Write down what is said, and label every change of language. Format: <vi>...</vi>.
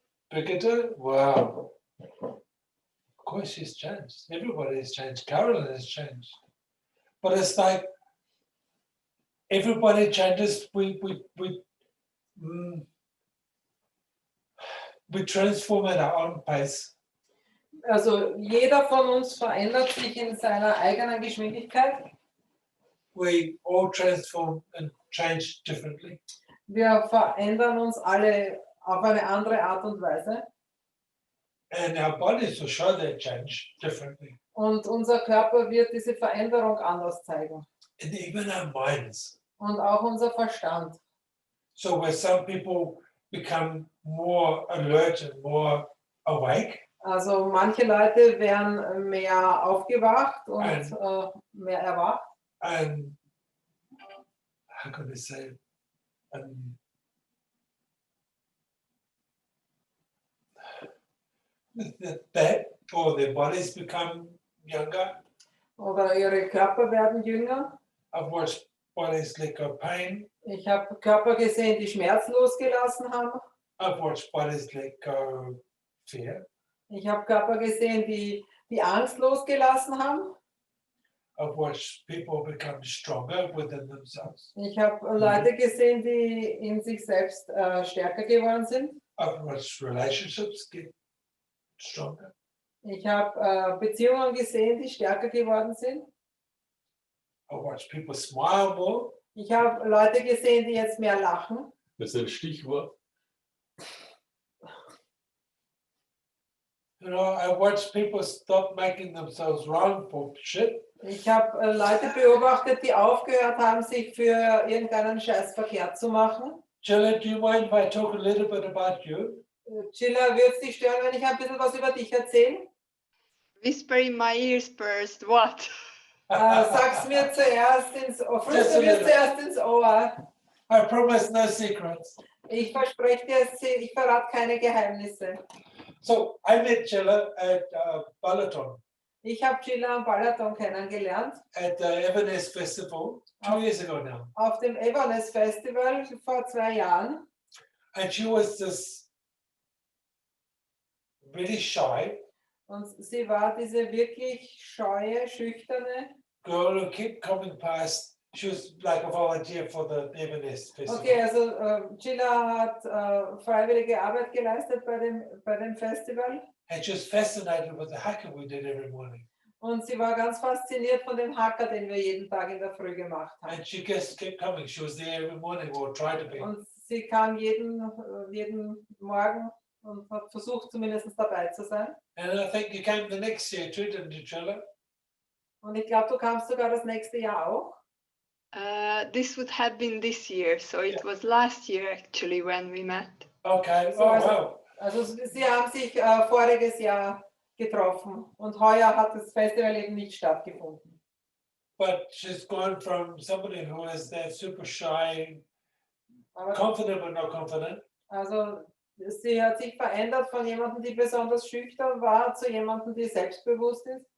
<en>Brigitte, wow. Of course she's changed. Everybody has changed. Carolyn has changed. But it's like everybody changes. We transform at our own pace.</en> <de>Also jeder von uns verändert sich in seiner eigenen Geschwindigkeit.</de> <en>We all transform and change differently.</en> <de>Wir verändern uns alle auf eine andere Art und Weise.</de> <en>And our bodies will show that change differently.</en> <de>Und unser Körper wird diese Veränderung anders zeigen.</de> <en>And even our minds.</en> <de>Und auch unser Verstand.</de> <en>So where some people become more alert and more awake,</en> <de>Also manche Leute werden mehr aufgewacht und mehr erwacht.</de> <en>and how can I say, that or their bodies become younger.</en> <de>Oder ihre Körper werden jünger.</de> <en>I've watched bodies let go pain.</en> <de>Ich habe Körper gesehen, die schmerzlos gelassen haben.</de> <en>I've watched bodies let go fear.</en> <de>Ich habe Körper gesehen, die Angst losgelassen haben.</de> <en>I've watched people become stronger within themselves.</en> <de>Ich habe Leute gesehen, die in sich selbst stärker geworden sind.</de> <en>I've watched relationships get stronger.</en> <de>Ich habe Beziehungen gesehen, die stärker geworden sind.</de> <en>I've watched people smile more.</en> <de>Ich habe Leute gesehen, die jetzt mehr lachen. Das ist ein Stichwort.</de> <en>You know, I watched people stop making themselves wrong for shit.</en> <de>Ich habe Leute beobachtet, die aufgehört haben, sich für irgendeinen Scheiß verkehrt zu machen.</de> <en>Jilla, do you mind if I talk a little bit about you?</en> <de>Chilla, wird es dich stören, wenn ich ein bisschen was über dich erzähle?</de> <en>Whisper in my ears first, what?</en> <de>Sag's mir zuerst ins Ohr. Flüster mir zuerst ins Ohr.</de> <en>I promise no secrets.</en> <de>Ich verspreche dir, ich verrate keine Geheimnisse.</de> <en>So I met Jilla at Balaton</en> <de>Ich habe Chilla am Balaton kennengelernt.</de> <en>at the Everness Festival 2 years ago now.</en> <de>Auf dem Everness Festival vor 2 Jahren.</de> <en>And she was this really shy</en> <de>Und sie war diese wirklich scheue, schüchterne.</de> <en>girl who kept coming past. She was like a volunteer for the Everness Festival.</en> <de>Okay, also Chilla hat freiwillige Arbeit geleistet bei dem Festival.</de> <en>And she was fascinated with the Haka we did every morning.</en> <de>Und sie war ganz fasziniert von dem Haka, den wir jeden Tag in der Früh gemacht haben.</de> <en>And she just kept coming. She was there every morning or tried to be.</en> <de>Und sie kam jeden Morgen und hat versucht, zumindest dabei zu sein.</de> <en>And I think you came the next year too, didn't you, Jilla?</en> <de>Und ich glaube, du kamst sogar das nächste Jahr auch.</de> <en>This would have been this year, so it Yeah. was last year actually when we met. Okay. So, Oh, also, wow.</en> <de>also sie haben sich voriges Jahr getroffen und heuer hat das Festival eben nicht stattgefunden.</de> <en>But she's gone from somebody who is that super shy,</en> <de>Aber,</de> <en>confident but not confident,</en> <de>also sie hat sich verändert von jemandem, die besonders schüchtern war, zu jemandem, die selbstbewusst ist.</de>